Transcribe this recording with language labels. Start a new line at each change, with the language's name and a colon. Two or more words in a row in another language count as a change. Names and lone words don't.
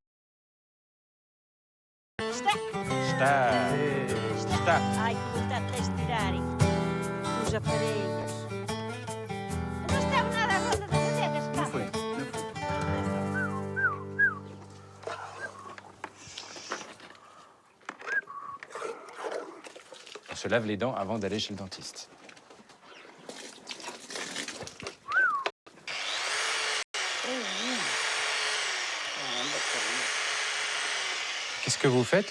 Portuguese: Ai, que vontade tens de tirarem os aparelhos. Não estava nada à ronda das adegas, pá.
French: On se lave les dents avant d'aller chez le dentiste. Qu'est-ce que vous faites là?